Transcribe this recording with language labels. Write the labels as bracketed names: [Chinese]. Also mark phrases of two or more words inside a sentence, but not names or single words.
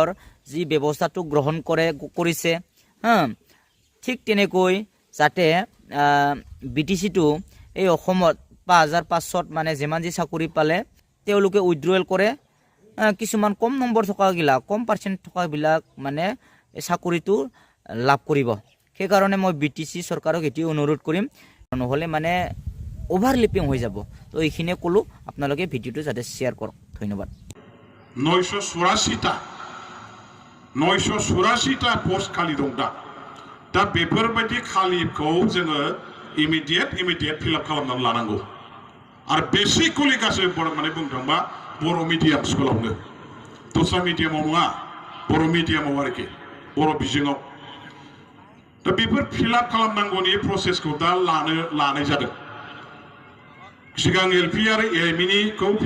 [Assamese] যি ব্যৱস্থাটো গ্ৰহণ কৰিছে ঠিক তেনেকৈ যাতে বিটিসিটো এই অসমত 5500 মানে যিমান যি চাকৰি পালে তেওঁলোকে উইথড্ৰল কৰে কিছুমান কম নম্বৰ থকা গিলা কম পাৰ্চেন্ট থকা বিলাক মানে চাকৰিটো লাভ কৰিব সেই কাৰণে মই বিটিসি চৰকাৰক এটি অনুৰোধ কৰিম নহলে মানে ওভাৰলেপিং হৈ যাব তো এইখিনিয়ে কলো আপোনালোকে ভিডিঅটো যাতে শেয়াৰ কৰক ধন্যবাদ [Bodo] 984টা পোস্ট खालि दं दा बेफोरबायदि खालिखौ जोङो [English] immediate fill up [Bodo] खालामनानै लानांगौ आरो बेसिकलि गासै माने बुंनो थांबा बर' मिडियाम स्कुलावनो दस्रा मिडियामाव नङा बर' मिडियामाव आरोखि बर' बिजोङाव दा बेफोर फिलआप खालामनांगौनि प्रसेसखौ दा लानाय जादों सिगां एलपि आरो एमइनिखौ